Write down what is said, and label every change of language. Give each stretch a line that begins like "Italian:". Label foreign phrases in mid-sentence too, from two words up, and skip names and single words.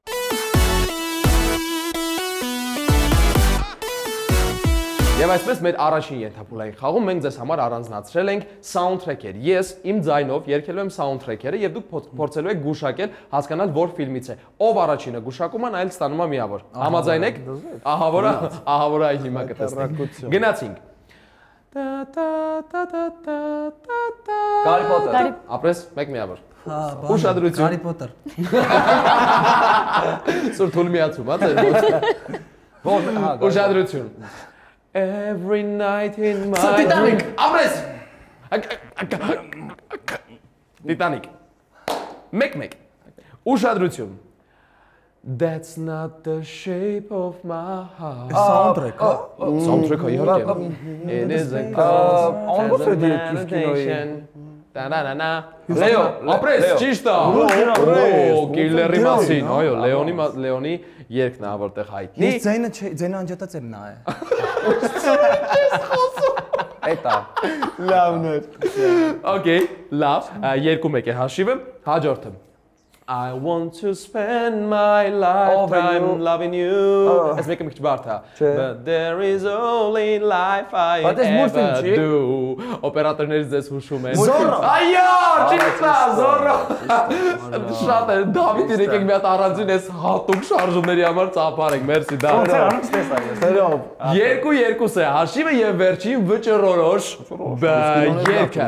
Armenian: Եվ այսպես մեր առաջին ենթափուլային խաղում մենք ձեզ համար առանձնացրել ենք soundtrack-եր։ Ես իմ ձայնով երգելու եմ soundtrack-երը եւ դուք փորձելու եք գուշակել, հասկանալ որ ֆիլմից է։ Ով առաջինը գուշակում է, այլ ստանում է միավոր։ Համաձայն եք։ Ահա որ այն հիմա կտեսնենք։ Գնացինք։ Harry Potter։ Ապրես, մեկ միավոր։ Հա, Ուշադրություն։ Harry Potter։ Սուր թույլ միացում, հա՞։ Ուշադրություն։
English: Every night in my Titanic,
Armenian: ապրես։ Titanic։ Մեկ։ Ուշադրություն։
English: That's not the shape of my heart։
Armenian: Soundtrack-ը։ Soundtrack-ը իհարկե։
English: It is a
Armenian: Ոնց է դիքիս կինոյի։ Տանանանա։ Լեո, ապրես, ճիշտ է։ Կիլլերի մասին, այո, Լեոնի երգն է, որտեղ հայտնի։ Ես ձայնը անջատած եմ նայ։ Էտա։ Լավն է։ Okay, լավ, երկու մեկ է հաշիվը, հաջորդը։
English: I want to spend my lifetime loving you.
Armenian: Այս մեկը մի քիչ բարդ է։
English: But there is only life I ever do.
Armenian: Օպերատորներից ձեզ հուշում են։ Զորո։ Այո, ճիշտ է, Զորո։ Շատ է, Դավիթ եկեք մի հատ առանձին էս հատուկ շարժումների համար ծափարենք։ Մերսի, Դավիթ։ 2-2 է հաշիվը եւ վերջին վճռորոշ երգը։